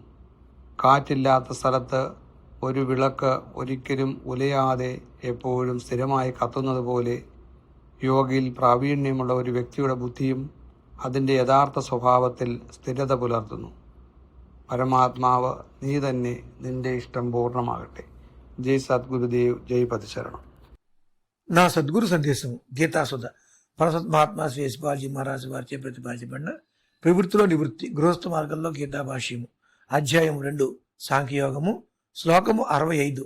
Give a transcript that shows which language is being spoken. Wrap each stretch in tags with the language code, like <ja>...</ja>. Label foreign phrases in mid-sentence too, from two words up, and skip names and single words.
<ml>കാറ്റില്ലാത്ത സ്ഥലത്ത് ഒരു വിളക്ക് ഒരിക്കലും ഉലയാതെ എപ്പോഴും സ്ഥിരമായി കത്തുന്നത് പോലെ യോഗയിൽ പ്രാവീണ്യമുള്ള ഒരു വ്യക്തിയുടെ ബുദ്ധിയും അതിൻ്റെ യഥാർത്ഥ സ്വഭാവത്തിൽ സ്ഥിരത പുലർത്തുന്നു. പരമാത്മാവ് നീ തന്നെ, നിന്റെ ഇഷ്ടം పూర్ణమాగట్టే.</ml> <te>జై సద్గురుదేవ్, జై పతిశరణం. నా సద్గురు సందేశం గీతాసుధ పరసత్ మహాత్మా శ్రీ యశ్పాల్జీ మహారాజు వారిచే ప్రతిపాదించబడిన ప్రవృత్తిలో నివృత్తి గృహస్థ మార్గంలో గీతా భాష్యము అధ్యాయం 2 సాంఖ్యయోగము శ్లోకము 65.</te>